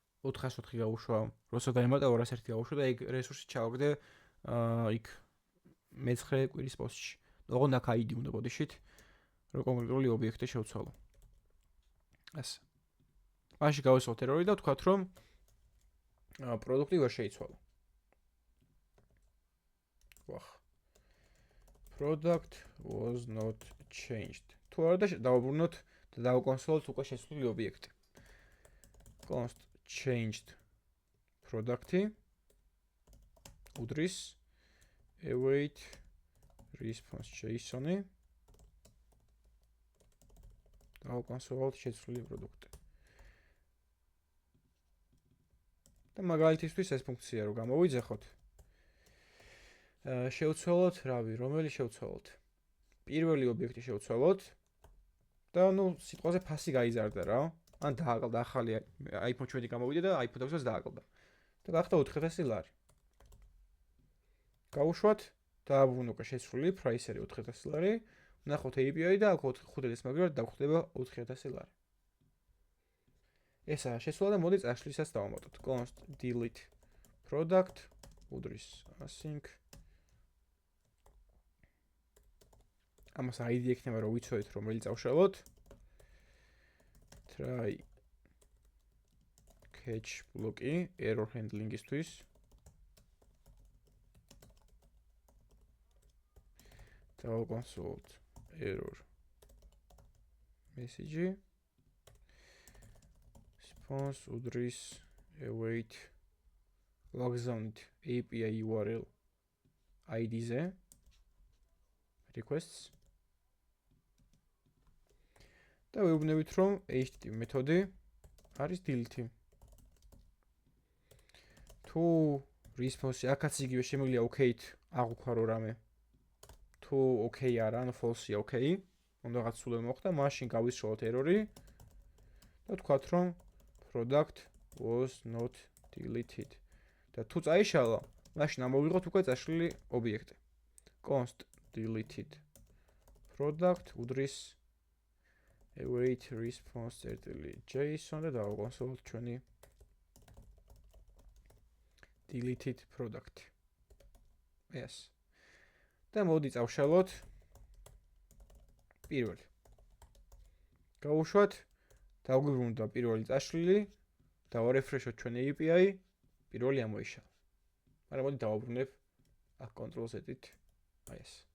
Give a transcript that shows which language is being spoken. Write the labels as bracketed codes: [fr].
[ka] 404 გავუშვა როცა დაემატა 201 გავუშვა და ეგ რესურსი ჩავაგდე იქ მე-9 კვირის პოსტში ოღონდ აქ ID უნდა ბოდიშით რომ კონკრეტული ობიექტი შევცვალო. ასე. მაშინ გავისვათ error-ი და ვთქვათ რომ პროდუქტი ვერ შეიცვალა. ვახ. [en] Product was not changed. [ka] თუ არა და დავაბრუნოთ და დავაკონსოლოთ უკვე შესული ობიექტი. [en] Const changed product-ი უდრის await response JSON-ი [ka] დავაკონსოლოთ შესული პროდუქტი. და მაგალითისთვის ეს ფუნქცია რო გამოვიძახოთ. შევცვალოთ, რომელი შევცვალოთ? პირველი ობიექტი შევცვალოთ და სიტყვაზე ფასი გაიზარდა რა. ან დააკლდა ახალი iPhone 7 გამოვიდა და iPhone 6-ს დააკლდა. და გახდა 4000 ლარი. გავუშვათ, დააბრუნო უკვე შესრული პრაისერი 4000 ლარი, ვნახოთ API და აქ 5-ის მაგალითად დაგვხდება 4000 ლარი. ესაა შესვლა და მოდი წაშლისას დავამატოთ. [en] Const delete product უდრის async. [ka] ამას ID ექნება რომ ვიცოდეთ რომელი წავშალოთ. Try catch ბლოკი error handling-ისთვის. დავაკონსოლოთ error message. Response უდრის await ვაგზავნით API URL ID-ზე requests და ვეუბნებით რომ HTTP მეთოდი არის delete. თუ response-ი აქაც იგივე შემიძლია OK-ით აღვქვა რო რამე. თუ OK არა, ან false-ია OK, უნდა რაღაც სულ მოხდა, მაშინ გავისროლოთ error-ი და ვთქვათ რომ [en] product was not deleted. [ka] და თუ წაიშალა, მაშინ ამოვიღოთ უკვე წაშლილი ობიექტი. [en] Const deleted product უდრის await response JSON [ka] და დავაკონსოლოთ ჩვენი [en] deleted product. Yes. [ka] და მოდი წავშალოთ პირველი. გავუშვათ, დავგვიბრუნდა პირველი წაშლილი, დავარეფრეშოთ ჩვენი API, პირველი ამოიშალა. მაგრამ მოდი დავაბრუნებ აქ Ctrl-Z-ით. აი ეს.